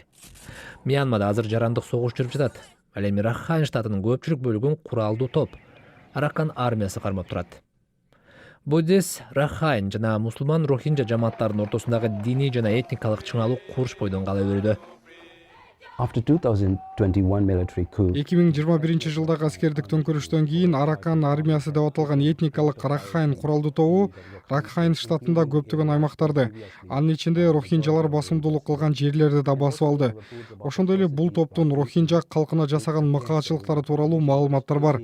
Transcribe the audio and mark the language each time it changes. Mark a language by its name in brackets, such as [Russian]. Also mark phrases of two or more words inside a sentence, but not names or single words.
[Kyrgyz] Мьянмада азыр жарандык согуш жүрүп жатат. Ал эми Ракхайн штатынын көпчүлүк бөлүгүн куралдуу топ Аракан армиясы кармап турат. Буддист, Ракхайн жана мусулман рохинжа жамааттарынын ортосундагы диний жана этникалык чыңалуу курч бойдон кала берүүдө. [English] After 2021 military coup, [Kyrgyz] 2021 жылдагы аскердик төңкөрүштөн кийин Аракан армиясы деп аталган этникалык Ракхайн куралдуу тобу Ракхайн штатында көптөгөн аймактарды, анын ичинде рохинжалар басымдуулук кылган жерлерди да басып алды. Ошондой эле бул топтун рохинжа калкына жасаган мыкаачылыктары тууралуу маалыматтар бар.